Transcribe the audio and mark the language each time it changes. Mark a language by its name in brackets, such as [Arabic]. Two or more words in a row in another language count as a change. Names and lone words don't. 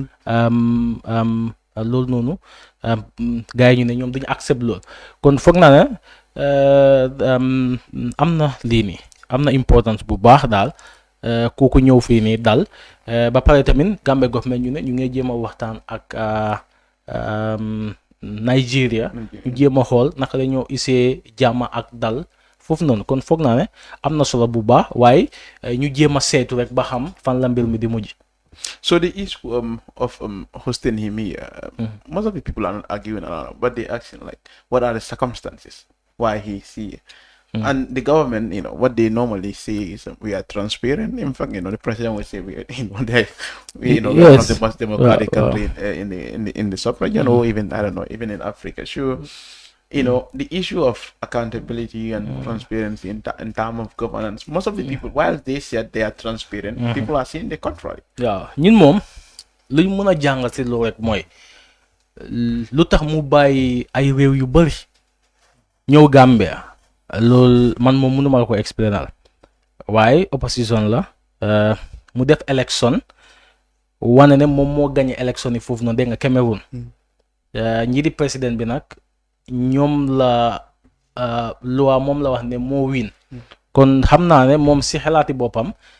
[Wolof] loolu noonu gars yi ñu ne ñoom duñu accept loolu kon foog naa ne am na lii nii am na importance bu baax daal kooku ñëw fii nii daal ba pare tamit Gambie government ñu ne ñu ngi jéem a waxtaan ak Nigeria ñu jéem a xool naka la ñoo isee jàmm ak dal foofu noonu kon foog naa ne am na solo bu baax waaye ñu jéem a seetu rek ba xam fan la mbir mi di mujj. [English] So the issue of hosting him here, most of the people are not arguing around, but they asking like, what are the circumstances why he's here? And the government, what they normally say is we are transparent. In fact, the president will say we are, we are one of the most democratic country in the sub-region, or even I don't know, even in Africa. Sure, the issue of accountability and transparency in terms of governance. Most of the people, while they said they are transparent, people are saying the contrary. Yeah, [Wolof] ñun moom luñ mën a jàngal si loolu rek mooy lu tax mu bàyyi ay réew yu bëri ñëw Gambia. Loolu man moom mënuma la ko explainal waaye opposition la mu def élection wane ne moom moo gagné élection yi foofu noonu dégg nga Cameroun ñi di président bi nag ñoom la loi moom la wax ne moo win kon xam naa ne moom si xalaati boppam